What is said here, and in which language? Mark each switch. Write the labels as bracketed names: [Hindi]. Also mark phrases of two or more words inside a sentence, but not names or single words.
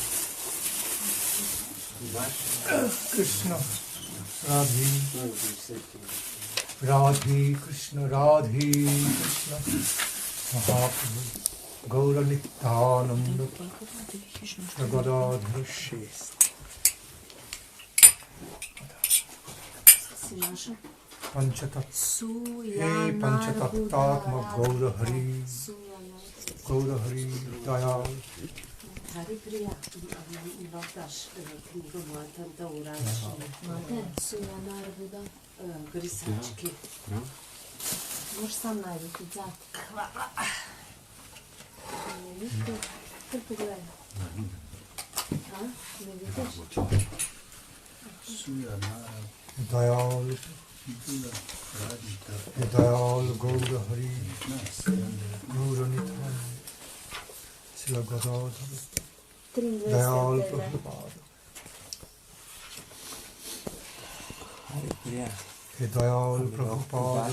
[Ukrainian] Krishna Radhi Krishna Mahaprabhu Gaura Nityananda Gadadhara Panchatattva Gaura Hari Dayal. Можеш сам навіть взяти. Ти поглянь. Не видиш? Dayal Gaura Hari Gaura Nityananda Srila Gadadhara Dayal Prabhupada Dayal Prabhupada